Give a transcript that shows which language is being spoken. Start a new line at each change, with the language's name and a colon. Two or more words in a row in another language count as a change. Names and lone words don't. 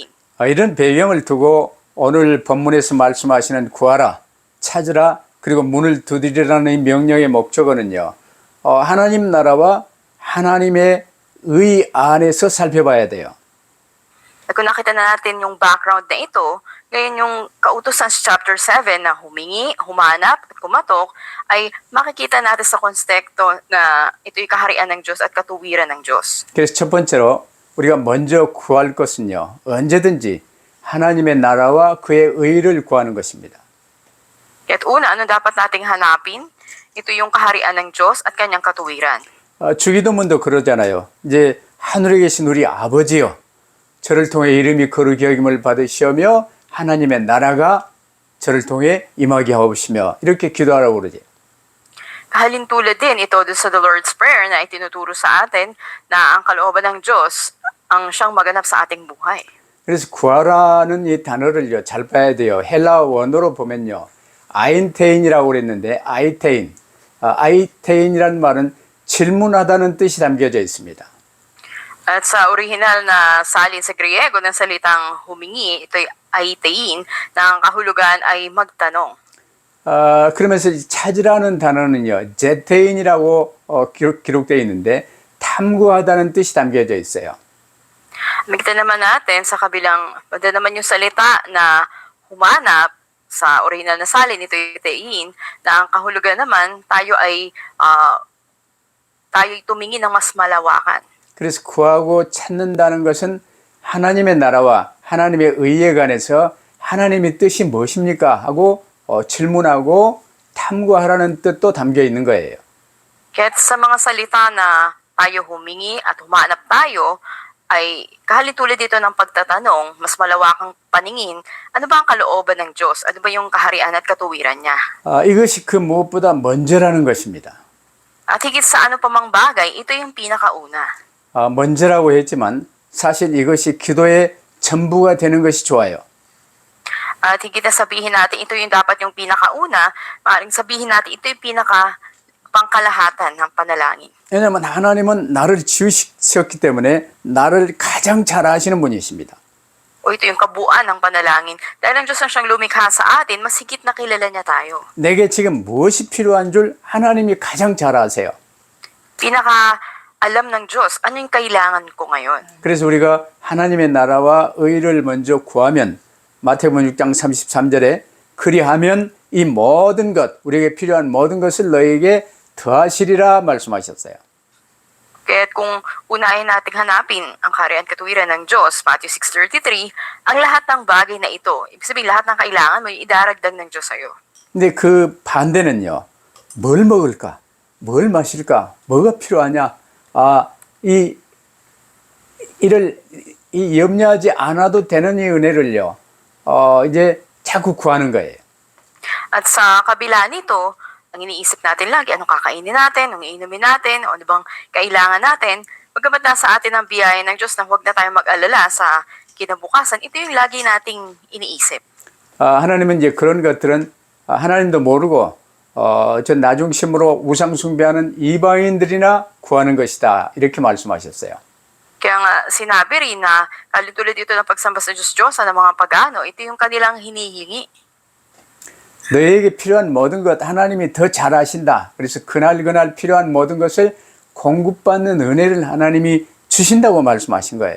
Korean: 이런 배경을 두고 오늘 본문에서 말씀하시는 구하라, 찾으라, 그리고 문을 두드리라는 이 명령의 목적어는요. 하나님 나라와 하나님의 의 안에서 살펴봐야 돼요.
Filipino: At kung nakita na natin yung background na ito, ngayon yung kautusan sa chapter 7 na humingi, humanap at kumatok, ay makikita natin sa konteksto na ito yung kaharian ng Diyos at katuwiran ng Diyos.
Korean: 그래서 첫 번째로 우리가 먼저 구할 것은요. 언제든지 하나님의 나라와 그의 의를 구하는 것입니다.
Filipino: At una, ano dapat nating hanapin? Ito yung kaharian ng Diyos at kanyang katuwiran.
Korean: 주기도문도 그러잖아요. 이제 하늘에 계신 우리 아버지요. 저를 통해 이름이 거룩히 여김을 받으시며 하나님의 나라가 저를 통해 임하게 하옵시며 이렇게 기도하라고 그러지.
Filipino: Kahalintulad din ito sa the Lord's Prayer na itinuturo sa atin na ang kalooban ng Diyos ang siyang maganap sa ating buhay.
Korean: 그래서 구하라는 이 단어를요 잘 봐야 돼요. 헬라 원어로 보면요 아인테인이라고 그랬는데 아이테인이라는 말은 질문하다는 뜻이 담겨져 있습니다.
Filipino: At sa original na salin sa Griego ng salitang humingi, ito'y aitein, na ang kahulugan ay magtanong.
Korean: 그러면서 찾으라는 단어는요 제테인이라고 기록되어 있는데 탐구하다는 뜻이 담겨져 있어요.
Filipino: Makita naman natin sa kabilang, banda naman yung salita na humanap sa original na salin, ito'y aitein, na ang kahulugan naman tayo'y tumingin ng mas malawakan.
Korean: 그래서 구하고 찾는다는 것은 하나님의 나라와 하나님의 의에 관해서 하나님의 뜻이 무엇입니까? 하고 질문하고 탐구하라는 뜻도 담겨 있는 거예요.
Filipino: Kaya't sa mga salita na tayo humingi at humanap tayo, ay kahalintulad dito ng pagtatanong, mas malawakang paningin, ano ba ang kalooban ng Diyos? Ano ba yung kaharian at katuwiran niya?
Korean: 이것이 그 무엇보다 먼저라는 것입니다.
Filipino: At higit sa ano pa mang bagay, ito yung pinakauna.
Korean: 먼저라고 했지만 사실 이것이 기도의 전부가 되는 것이 좋아요.
Filipino: At higit na sabihin natin, ito yung dapat yung pinakauna, maaaring sabihin natin, ito yung pangkalahatan ng panalangin.
Korean: 왜냐하면 하나님은 나를 지으셨기 때문에 나를 가장 잘 아시는 분이십니다.
Filipino: O ito yung kabuuan ng panalangin. Dahil ang Diyos ang siyang lumikha sa atin, mas higit na kilala niya tayo.
Korean: 내게 지금 무엇이 필요한 줄 하나님이 가장 잘 아세요.
Filipino: Pinaka alam ng Diyos, ano yung kailangan ko ngayon?
Korean: 그래서 우리가 하나님의 나라와 의를 먼저 구하면 마태복음 6장 33절에 그리하면 이 모든 것, 우리에게 필요한 모든 것을 너에게 더하시리라 말씀하셨어요.
Filipino: Kaya't kung unahin nating hanapin ang kaharian katuwiran ng Diyos, Matthew 6:33, ang lahat ng bagay na ito, ibig sabihin lahat ng kailangan mo, idaragdag ng Diyos sa'yo.
Korean: 근데 그 반대는요. 뭘 먹을까? 뭘 마실까? 뭐가 필요하냐? 이 염려하지 않아도 되는 이 은혜를요. 이제 자꾸 구하는 거예요.
Filipino: At sa kabila nito, ang iniisip natin lagi, anong kakainin natin, anong iinumin natin, o ano bang kailangan natin, pagkamat nasa atin ang biyaya ng Diyos na huwag na tayong mag-alala sa kinabukasan, ito yung lagi nating iniisip.
Korean: 하나님은 이제 그런 것들은 하나님도 모르고 저 나중심으로 우상 숭배하는 이방인들이나 구하는 것이다. 이렇게 말씀하셨어요.
Filipino: Kaya nga sinabi rin na tulad dito ng pagsamba sa Diyos-Diyosa ng mga pagano, ito yung kanilang hinihingi.
Korean: 너에게 필요한 모든 것 하나님이 더 잘 아신다. 그래서 그날 필요한 모든 것을 공급받는 은혜를 하나님이 주신다고 말씀하신 거예요.